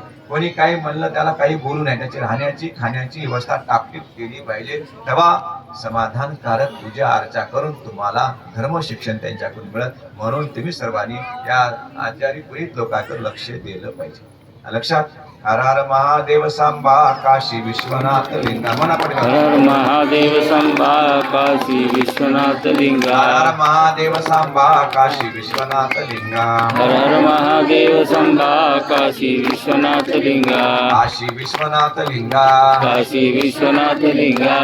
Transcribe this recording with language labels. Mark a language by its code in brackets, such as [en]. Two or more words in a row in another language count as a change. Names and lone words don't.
[mr] कोणी काही म्हणलं त्याला काही बोलू नये. त्याची राहण्याची खाण्याची व्यवस्था टापटीप केली पाहिजे. तेव्हा समाधानकारक पूजा अर्चा करून तुम्हाला धर्म शिक्षण त्यांच्याकडून मिळत. म्हणून तुम्ही सर्वांनी या आचारी पुरोहित लोकांकडे लक्ष दिलं पाहिजे. लक्षात. हर हर महादेव सांबा काशी विश्वनाथ लिंगा. म्हणा पडला. हर हर महादेव सांबा काशी विश्वनाथ लिंगा. हर हर महादेव सांबा काशी विश्वनाथ लिंगा. हर हर महादेव सांबा काशी विश्वनाथ लिंगा. काशी विश्वनाथ लिंगा. काशी विश्वनाथ लिंगा.